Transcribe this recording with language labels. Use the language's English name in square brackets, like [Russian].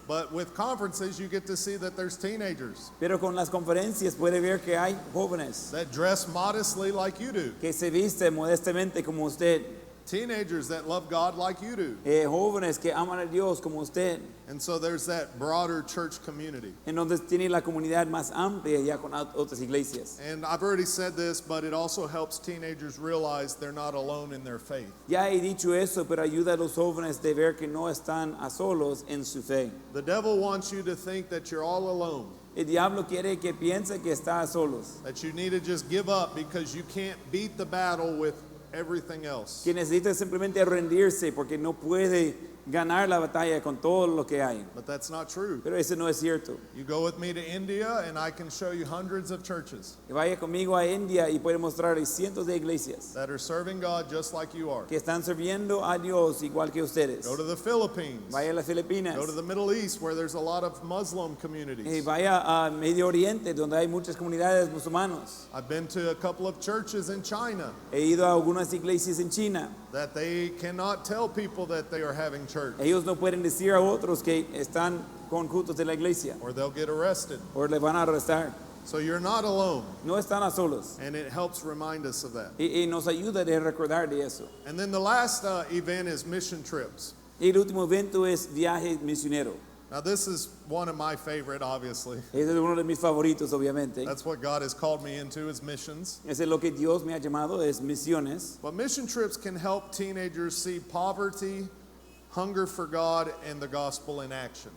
[English] But with conferences, you get to see that there's teenagers [Spanish] Pero con las conferencias puede ver que hay jóvenes [English] that dress modestly like you do. [Spanish] que se visten modestamente como usted. [English] teenagers that love God like you do. [Spanish] Jóvenes que aman a Dios como usted. [English] And so there's that broader church community. [Spanish] Entonces tiene la comunidad más amplia ya con otras iglesias. [English] And I've already said this, but it also helps teenagers realize they're not alone in their faith. [Spanish] Ya he dicho eso, pero ayuda a los jóvenes de ver que no están a solos en su fe. [English] The devil wants you to think that you're all alone, [Spanish] El diablo quiere que piense que está a solos, [English] that you need to just give up because you can't beat the battle with everything else. [Spanish] que necesita simplemente rendirse porque no puede ganar la batalla con todo lo que hay. [English] But that's not true. [Spanish] Pero eso no es cierto. [English] You go with me to India and I can show you hundreds of churches [Spanish] Vaya conmigo a India y puede mostrarle cientos de iglesias [English] that are serving God just like you are. [Spanish] que están sirviendo a Dios igual que ustedes. [English] Go to the Philippines. [Spanish] Vaya a las Filipinas. [English] Go to the Middle East where there's a lot of Muslim [Spanish] Y [English] communities. [Spanish] vaya a Medio Oriente donde hay muchas comunidades musulmanas. [English] I've been to a couple of churches in China [Spanish] He ido a algunas iglesias en China. [English] that they cannot tell people that they are having church [Spanish] Ellos no pueden decir a otros que están con cultos de la iglesia [English] or they'll get arrested. [Spanish] o le van a arrestar. [English] So you're not alone, [Spanish] No están a solos. [English] and it helps remind us of that. [Spanish] Y nos ayuda de recordar de eso. [English] And then the last event is mission trips. [Spanish] Y el último evento es viaje misionero. [English] Now this is one of my favorite, obviously. [Spanish] Ese es uno de mis favoritos, obviamente. [English] That's what God has called me into is missions. [Spanish] Ese es lo que Dios me ha llamado, es misiones. [English] But mission trips can help teenagers see poverty, hunger for God, and the gospel in action.